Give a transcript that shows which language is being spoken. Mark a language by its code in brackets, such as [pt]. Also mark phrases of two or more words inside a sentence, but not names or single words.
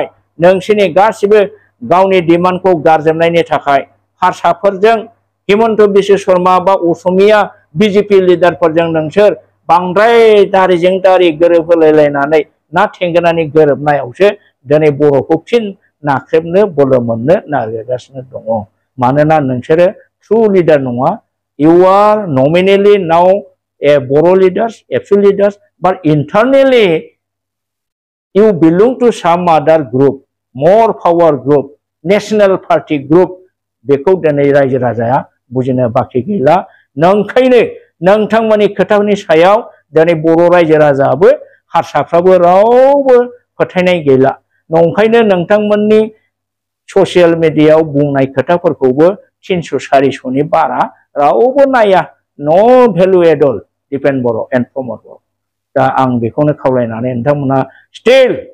[brx] नोंसिनि गासिबो गावनि डिमान्डखौ गारजोबनायनि थाखाय हारसाफोरजों हिमन्त बिश्व शर्मा बा असमिया बिजेपि लिडारफोरजों नोंसोर बांद्राय दारिजों दारि गोरोबहोलायलायनानै ना थेंगोनानि गोरोबनायावसो दिनै बर'खौ फिन नाख्रेबनो बोलो मोननो नागिरगासिनो दङ मानोना नोंसोरो [en] true leader [brx] नङा [en] you are nominally now a Boro leaders, absolute leaders, but internally you belong to some other group, more power group, national party group. [brx] बेखौ दिनै रायजो राजाया बुजिनो बाखि गैला नंखायनो नोंथांमोननि खोथानि सायाव दिनै बर' रायजो राजायाबो हारसाफ्राबो रावबो फोथायनाय गैला नंखायनो नोंथांमोननि ससियेल मिडियायाव बुंनाय खोथाफोरखौबो 300-400नि बारा रावबो नाया [en] no value at all [brx] दिपेन बर' एन्ड प्रमद बर' दा आं बेखौनो खावलायनानै नोंथांमोनहा स्टिल